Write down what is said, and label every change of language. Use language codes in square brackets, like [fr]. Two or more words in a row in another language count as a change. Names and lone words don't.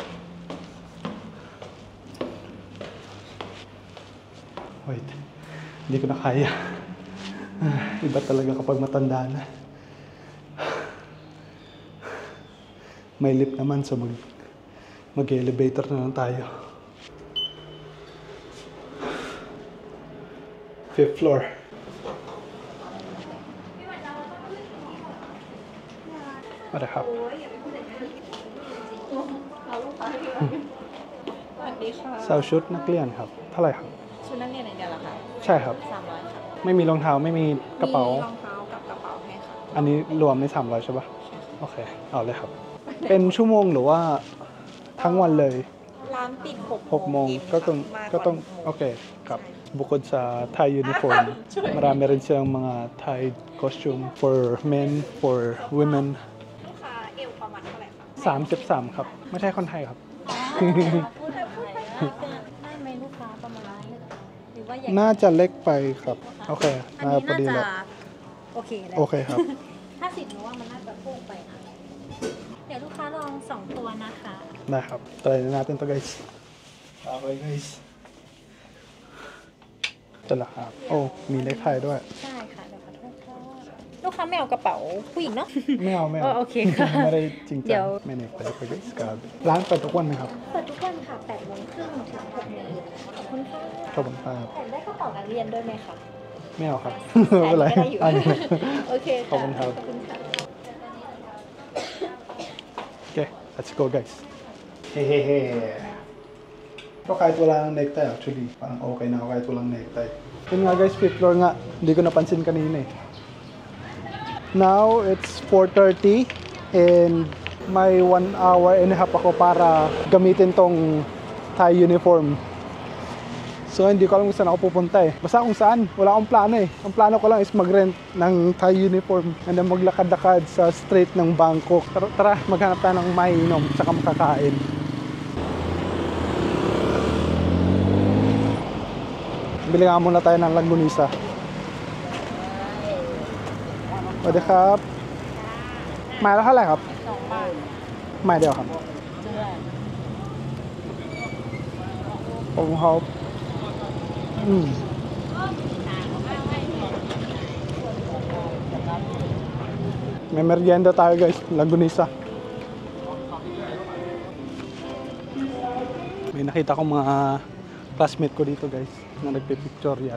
[en] Wait. [tl] Hindi ko na kaya. Iba talaga kapag matanda na. May lift naman, so mag-elevator na lang tayo. [en] 5th floor. What a hop. [th] สาวชุดนักเรียนครับเท่าไหร่ครับ ชุดนักเรียนอย่างเดียวเหรอคะ ใช่ครับ 300ค่ะ ไม่มีรองเท้าไม่มีกระเป๋า มีรองเท้ากับกระเป๋าให้ค่ะ อันนี้รวมใน300ใช่ปะโอเคเอาเลยครับเป็นชั่วโมงหรือว่าทั้งวันเลย ร้านปิด 6 โมงก็ต้องโอเคครับ [tl] bukod sa [en] Thai uniform [tl] marami rin silang mga [en] Thai costume for men for women [th] ลูกค้าเอวประมาณเท่าไหร่คะ 33ครับไม่ใช่คนไทยครับ ได้ไหมลูกค้าประมาณหรือว่าใหญ่ น่าจะเล็กไปครับโอเค อันนี้น่าจะโอเค ครับ 50หนูว่ามันน่าจะพุ่งไปนะเดี๋ยวลูกค้าลอง2ตัวนะคะ ได้ครับ [tl] try natin to guys okay guys [th] จะราคาโอ้มีเลขไทยด้วย ใช่ค่ะเดี๋ยวขอโทษค่ะลูกค้าไม่เอากระเป๋าผู้หญิงเนาะ ไม่เอา โอเคค่ะ ไม่ได้จริงจังไม่เน็กไปสการ้านเปิดทุกวันไหมครับ เปิดทุกวันค่ะ8 โมงครึ่งถึง6 โมงขอบคุณค่ะ ขอบคุณครับ แต่ได้กระเป๋านักเรียนด้วยไหมคะ ไม่เอาครับไม่เป็นไร โอเค ขอบคุณครับโอเค [en] let's go guys [th] เฮ้ก็ [tl] kahit wala ng necktie actually parang okay na ako kahit walang necktie yun nga guys 5th floor nga hindi ko napansin kanina eh [en] now it's 4:30 [tl] and may 1 hour and a half ako para gamitin tong [en] Thai uniform. [tl] So hindi ko alam kung saan ako pupunta eh. Basta kung saan, wala akong plano eh. Ang plano ko lang is mag-rent ng Thai uniform and then maglakad-lakad sa street ng Bangkok. Tara, maghanap tayo ng mainom at saka makakain. Bili nga muna tayo ng langgunisa. [th] Pwede ครับไม้ละเท่าไหร่ครับ 2 บาท ไม้เดียวครับผมครับ [tl] may merienda tayo guys, langgunisa. May nakita kong mga classmate ko dito guys na nagpipictorial.